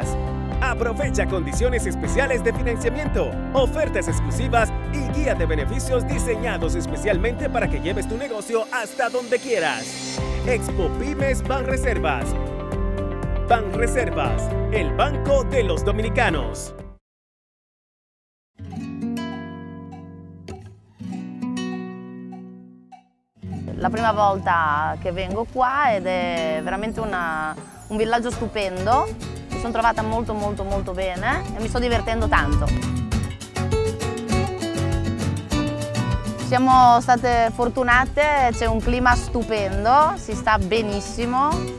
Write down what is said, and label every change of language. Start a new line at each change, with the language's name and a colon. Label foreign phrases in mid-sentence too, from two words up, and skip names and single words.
Spanish: Aprovecha condiciones especiales de financiamiento, ofertas exclusivas y guía de beneficios diseñados especialmente para que lleves tu negocio hasta donde quieras. Expo Pymes Banreservas. Banreservas, el banco de los dominicanos.
Italian: La prima volta che vengo qua ed è veramente un villaggio stupendo, mi sono trovata molto bene e mi sto divertendo tanto. Siamo state fortunate, c'è un clima stupendo, si sta benissimo.